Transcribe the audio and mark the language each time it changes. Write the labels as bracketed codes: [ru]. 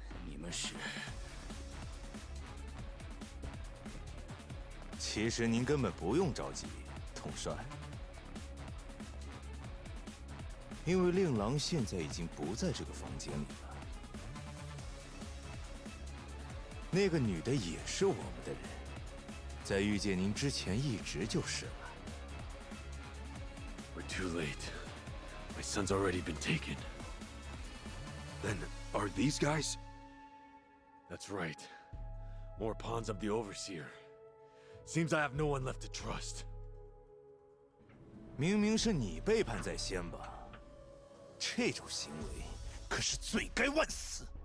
[zh] You 其实您根本不用着急，统帅，因为令郎现在已经不在这个房间里了。那个女的也是我们的人，在遇见您之前一直就是了。 [en] We're too late. My son's already been taken. Then, are these guys? That's right. More pawns of the Overseer. Seems I have no one left to trust. [zh] 明明是你背叛在先吧？这种行为可是罪该万死。